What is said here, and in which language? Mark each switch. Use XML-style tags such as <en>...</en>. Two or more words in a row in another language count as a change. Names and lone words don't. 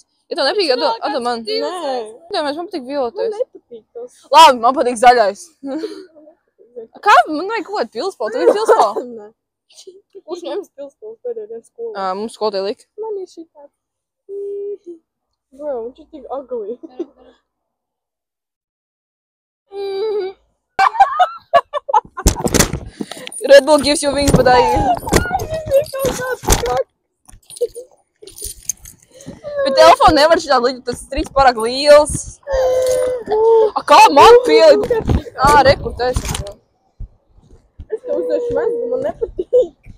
<lv>Ja tev nepatīk, atdod man. Nē. Man patīk violetais. Man nepatīk tas. Labi, man patīk zaļais. Kā? Man vajag kaut kādu pilspālu. Tev ir pilspālu? Nē. Kurš ņems pilspālu pēdējā dienas skolā? Mums skolotāji lika. Man ir šī tā. Bro, viņš ir tik ugly.</lv> <en>Red Bull gives you wings, but</en> <lv>Bet telefonu nevar šitā līdzi, tas strīds pārāk liels. Kā man pielikt? Rekur, tu esi. Es tev uzdešu mezgu, man nepatīk.</lv>